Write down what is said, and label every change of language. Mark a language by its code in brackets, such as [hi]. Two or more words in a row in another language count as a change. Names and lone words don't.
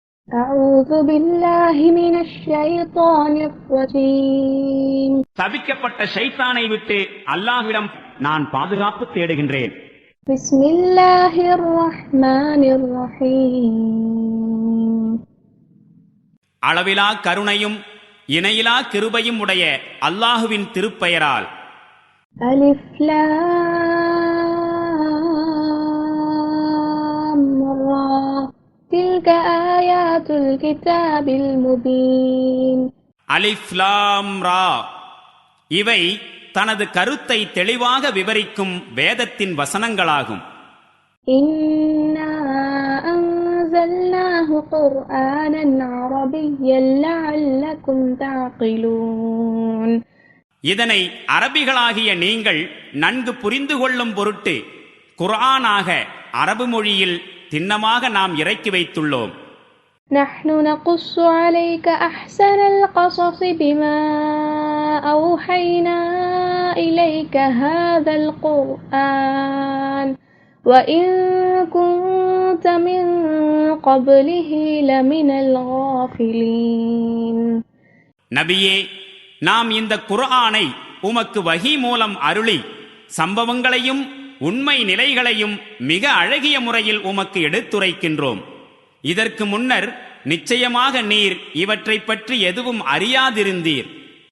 [ar] أعوذ بالله من الشيطان الرجيم. [ta] சபிக்கப்பட்ட ஷைத்தானை விட்டு அல்லாஹ்விடம் நான் பாதுகாப்பு தேடுகின்றேன். [ar] بسم الله الرحمن الرحيم. [ta] அளவிலா கருணையும் இணையிலா கிருபையும் உடைய அல்லாஹுவின் திருப்பெயரால். [ar] ألف لام را تلك آيات الكتاب المبين. ألف لام را, [ta] இவை தனது கருத்தை தெளிவாக விவரிக்கும் வேதத்தின் வசனங்களாகும். [ar] إنا أنزلناه قرآنا عربيا لعلكم تعقلون. [ta] இதனை அரபிகளாகிய நீங்கள் நன்கு புரிந்து கொள்ளும் பொருட்டு குர்ஆனாக அரபு மொழியில் திண்ணமாக நாம் இறக்கி வைத்துள்ளோம். [ar] نحن نقص عليك أحسن القصص بما أوحينا إليك هذا القرآن وإن كنت من قبله لمن الغافلين. [ta] நபியே, நாம் இந்த குர்ஆனை உமக்கு வஹி மூலம் அருளி சம்பவங்களையும் உண்மை நிலைகளையும் மிக அழகிய முறையில் உமக்கு எடுத்துரைக்கின்றோம். இதற்கு முன்னர் நிச்சயமாக நீர் இவற்றை பற்றி எதுவும் அறியாதிருந்தீர்.